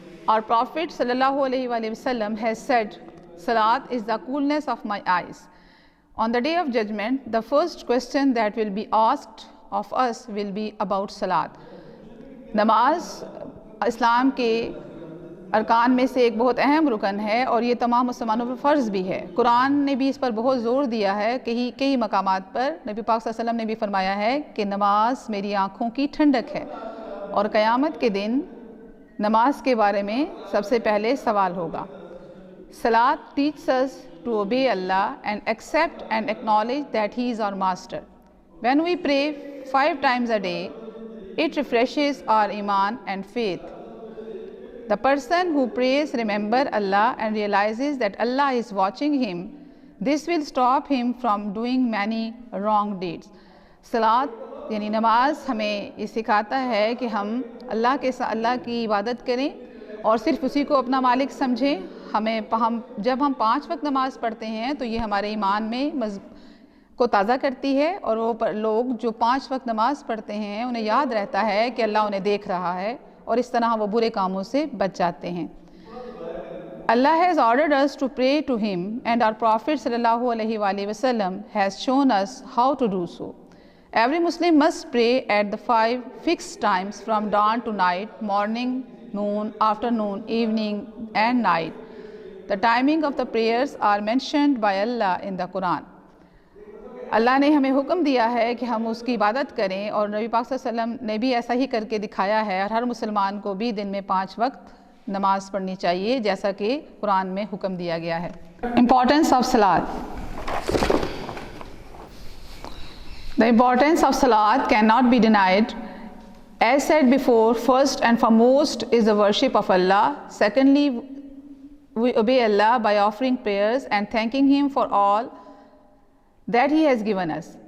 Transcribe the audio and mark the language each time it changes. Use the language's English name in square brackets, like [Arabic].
[English] Our Prophet ﷺ has said, Salat is the coolness of my eyes. On the day of judgment, the first question that will be asked of us will be about Salat. [Urdu] نماز اسلام کے ارکان میں سے ایک بہت اہم رکن ہے، اور یہ تمام مسلمانوں پر فرض بھی ہے۔ قرآن نے بھی اس پر بہت زور دیا ہے، کئی مقامات پر نبی پاک صلی اللہ علیہ وسلم نے بھی فرمایا ہے کہ نماز میری آنکھوں کی ٹھنڈک ہے، اور قیامت کے دن نماز کے بارے میں سب سے پہلے سوال ہوگا۔ [English] Salat teaches us to obey Allah and accept and acknowledge that He is our Master. When we pray 5 times a day, it refreshes our iman and faith. The person who prays remember Allah and realizes that Allah is watching him. This will stop him from doing many wrong deeds. [Urdu] Salat یعنی نماز ہمیں یہ سکھاتا ہے کہ ہم اللہ کی عبادت کریں اور صرف اسی کو اپنا مالک سمجھیں۔ جب ہم 5 وقت نماز پڑھتے ہیں تو یہ ہمارے ایمان میں کو تازہ کرتی ہے، اور وہ لوگ جو 5 وقت نماز پڑھتے ہیں انہیں یاد رہتا ہے کہ اللہ انہیں دیکھ رہا ہے، اور اس طرح وہ برے کاموں سے بچ جاتے ہیں۔ [English] Allah has ordered us to pray to Him, and our Prophet ﷺ has shown us how to do so. Every Muslim must pray at the 5 fixed times from dawn to night, morning, noon, afternoon, evening, and night. The timing of the prayers are mentioned by Allah in the Quran. [Urdu] اللہ نے ہمیں حکم دیا ہے کہ ہم اس کی عبادت کریں، اور نبی پاک صلی اللہ علیہ وسلم نے بھی ایسا ہی کر کے دکھایا ہے، اور ہر مسلمان کو بھی دن میں 5 وقت نماز پڑھنی چاہیے جیسا کہ قرآن میں حکم دیا گیا ہے۔ [English] Importance of Salat. The importance of Salat cannot be denied. As said before, first and foremost is the worship of Allah. Secondly, we obey Allah by offering prayers and thanking Him for all that He has given us.